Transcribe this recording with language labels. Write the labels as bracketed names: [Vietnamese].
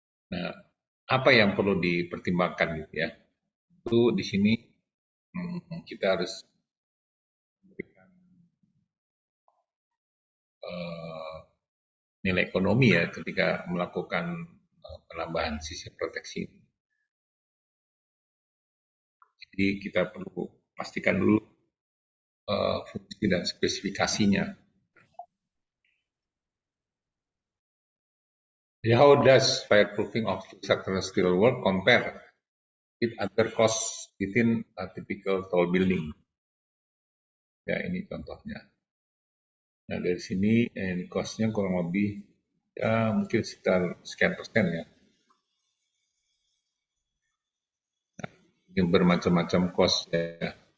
[Indonesian] Nah, apa yang perlu dipertimbangkan gitu ya? Itu di sini kita harus memberikan nilai ekonomi ya ketika melakukan penambahan sisi proteksi. Jadi kita perlu pastikan dulu fungsi dan spesifikasinya. [English] How does fireproofing of structural steel work compare with other costs within a typical tall building? [Indonesian] Ya ini contohnya. Nah dari sini cost-nya kurang lebih ya mungkin sekitar sekian persen ya. Nah, ini bermacam-macam cost ya.